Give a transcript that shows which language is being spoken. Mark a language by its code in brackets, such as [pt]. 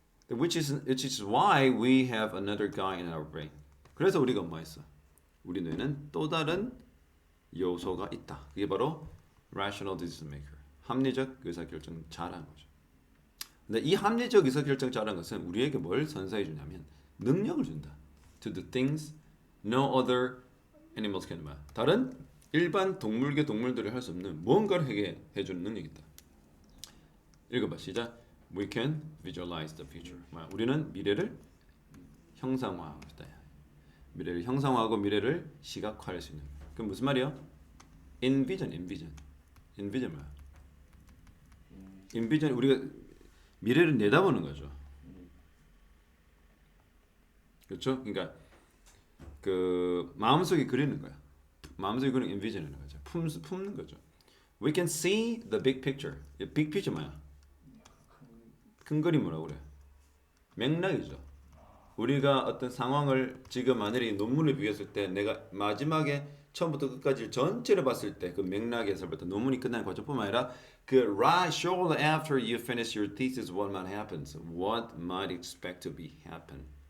[en] Which is why we have another guy in our brain. [ko] 그래서 우리가 뭐 했어? 우리 뇌는 또 다른 요소가 있다. 그게 바로 rational decision maker. 합리적 의사결정 잘하는 거죠. 근데 이 합리적 의사결정 잘하는 것은 우리에게 뭘 선사해 주냐면 능력을 준다. [en] To do things no other animals can do. [ko] 다른 일반 동물계 동물들이 할 수 없는 무언가를 해 주는 능력이 있다. 읽어봐 시작. [en] We can visualize the future. [ko] 우리는 미래를 형상화하고 있다. 미래를 형상화하고 미래를 시각화할 수 있는. 그럼 무슨 말이야? Envision 뭐야? Envision 우리가 미래를 내다보는 거죠. 그렇죠? 그러니까 그 마음속에 그리는 거야. 마음속에 그리는 envision이라는 거죠. 품는 거죠. [en] We can see the big picture. big picture [ko] 뭐야? 큰 그림 뭐라고 그래? 맥락이죠. 우리가 어떤 상황을 지금 만약에 논문을 비교했을 때 내가 마지막에 처음부터 끝까지 전체를 봤을 때 그 맥락에서부터 논문이 끝나는 과정뿐만 아니라 그 [en] right shortly after you finish your thesis what might happen, what might expect to be happening.